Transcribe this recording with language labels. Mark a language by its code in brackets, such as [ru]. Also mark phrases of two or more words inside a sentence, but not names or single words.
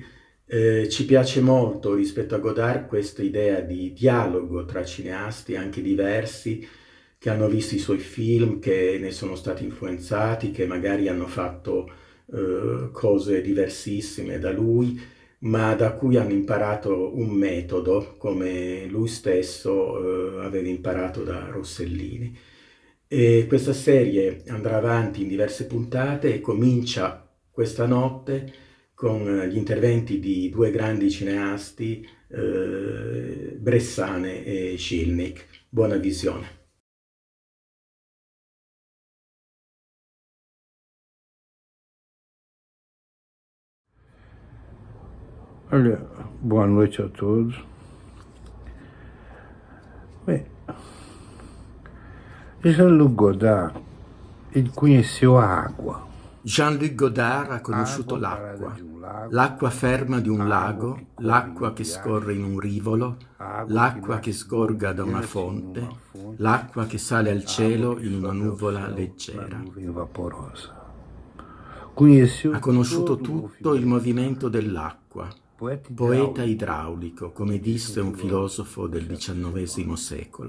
[it] Ci piace molto rispetto a Godard questa idea di dialogo tra cineasti anche diversi, che hanno visto i suoi film, che ne sono stati influenzati, che magari hanno fatto cose diversissime da lui, ma da cui hanno imparato un metodo, come lui stesso aveva imparato da Rossellini. E questa serie andrà avanti in diverse puntate e comincia questa notte con gli interventi di due grandi cineasti, Bressane e Scilnik. Buona visione. [pt] Olha, boa noite a todos. Bem, Jean-Luc Godard, ele conheceu a água. [it] Jean-Luc Godard ha conosciuto l'acqua ferma di un lago, l'acqua che scorre in un rivolo, l'acqua che sgorga da una fonte, l'acqua che sale al cielo in una nuvola leggera. Ha conosciuto tutto il movimento dell'acqua, poeta idraulico, come disse un filosofo del XIX secolo.